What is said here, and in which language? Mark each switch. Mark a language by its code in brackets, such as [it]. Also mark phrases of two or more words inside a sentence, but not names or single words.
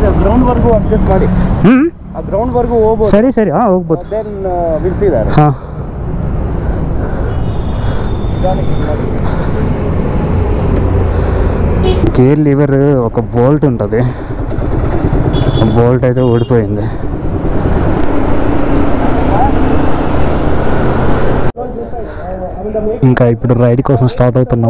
[kn] ಗ್ರೌಂಡ್ವರೆಗೂ ಅಡ್ಜಸ್ಟ್ ಮಾಡಿ. ಆ ಗ್ರೌಂಡ್ವರೆಗೂ ಹೋಗ್ಬೋದು. ಸರಿ ಸರಿ, ಹಾಂ ಹೋಗ್ಬೋದು. [en] then will see that. ಹಾಂ, gear lever [te] ఒక బోల్ట్ ఉంటుంది, బోల్ట్ అయితే ఊడిపోయింది. ఇంకా ఇప్పుడు రైడ్ కోసం స్టార్ట్ అవుతున్నాం.